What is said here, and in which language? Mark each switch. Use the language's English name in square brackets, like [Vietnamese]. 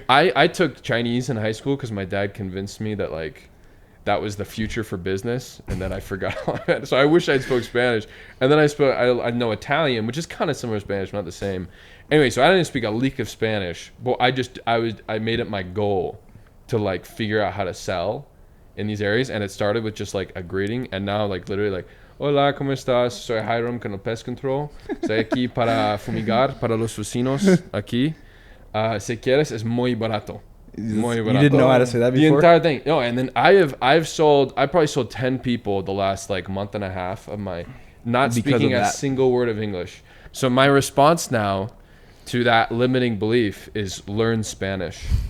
[English] I took Chinese in high school because my dad convinced me that like, that was the future for business, and then I forgot all of it. So I wish I'd spoke Spanish, and then I know Italian, which is kind of similar to Spanish, not the same. Anyway, so I didn't speak a lick of Spanish, but I made it my goal to like figure out how to sell in these areas, and it started with just like a greeting, and now like literally like, [Spanish] hola, ¿cómo estás? Soy Hyrum con el Pest Control. Estoy aquí para fumigar para los vecinos aquí. Si quieres, es muy barato. [English] You didn't know how to say that before? The entire thing. No, and then I probably sold 10 people the last like month and a half of my not speaking a single word of English. So my response now to that limiting belief is learn Spanish.